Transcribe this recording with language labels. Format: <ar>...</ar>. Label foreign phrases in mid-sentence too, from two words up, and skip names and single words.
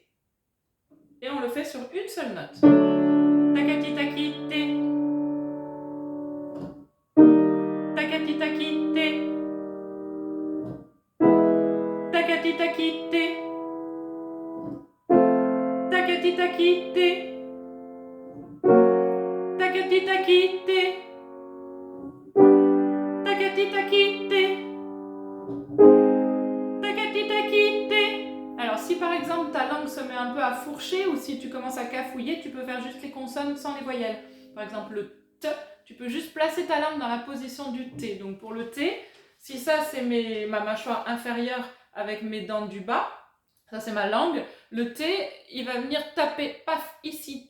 <fr>Et on le fait sur une seule note. « T'as quitté, t'as quitté ». « T'as quitté, t'as quitté ». « T'as quitté, t'as quitté ». « T'as quitté, t'as quitté ». Takati takite. Takati takite. Takati takite. Alors si par exemple ta langue se met un peu à fourcher ou si tu commences à cafouiller, tu peux faire juste les consonnes sans les voyelles. Par exemple le T, tu peux juste placer ta langue dans la position du T. Donc pour le T, si ça c'est ma mâchoire inférieure avec mes dents du bas, ça c'est ma langue, le T il va venir taper, paf, ici.</fr>